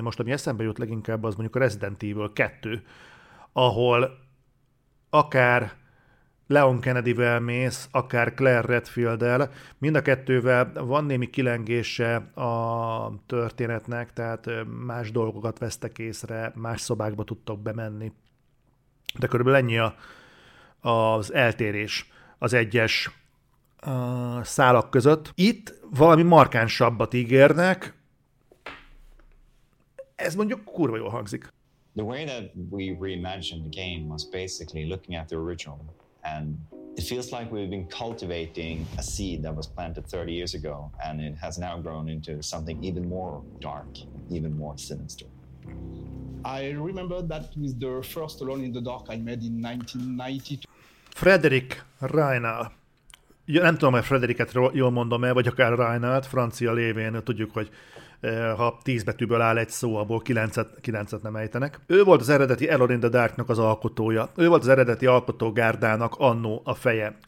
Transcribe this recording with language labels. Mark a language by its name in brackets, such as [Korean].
[Hungarian] Most, ami eszembe jut leginkább, az mondjuk a Resident Evil 2, ahol akár Leon Kennedyvel mész, akár Claire Redfield-el, mind a kettővel van némi kilengése a történetnek, tehát más dolgokat vesztek észre, más szobákba tudtok bemenni. De körülbelül ennyi az eltérés az egyes szálak között. Itt valami markánsabbat ígérnek. Ez mondjuk kurva jól hangzik. [English] The way that we reimagined the game was basically looking at the original, and it feels like we've been cultivating a seed that was planted 30 years ago, and it has now grown into something even more dark, even more sinister. I remember that was the first Alone in the Dark I made in 1992. Frederick Reinal. [Hungarian] Ja, nem tudom, hogy Frederiket jól mondom el, vagy akár Reinalt, francia lévén tudjuk, hogy ha 10 betűből áll egy szó, abból 9-et nem ejtenek. Ő volt az eredeti Alone in the Darknak az alkotója. Ő volt az eredeti alkotógárdának annó a feje.